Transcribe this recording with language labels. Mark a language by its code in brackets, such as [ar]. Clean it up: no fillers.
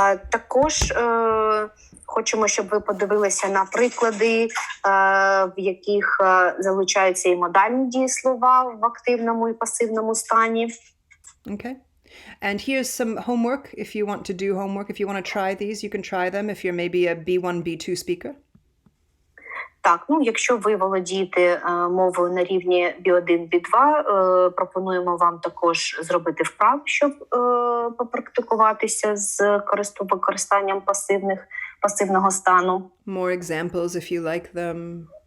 [uk] Також хочемо, щоб ви подивилися на приклади, в яких залучаються і модальні дієслова в активному і пасивному стані. [en] Okay. And here's some homework. If you want to do homework, if you want to try these, you can try them if you're maybe a B1, B2 speaker. [uk] Так, якщо ви володієте мовою на рівні B1, B2, пропонуємо вам також зробити вправ, щоб попрактикуватися з використанням пасивного стану. [en] More examples if you like them.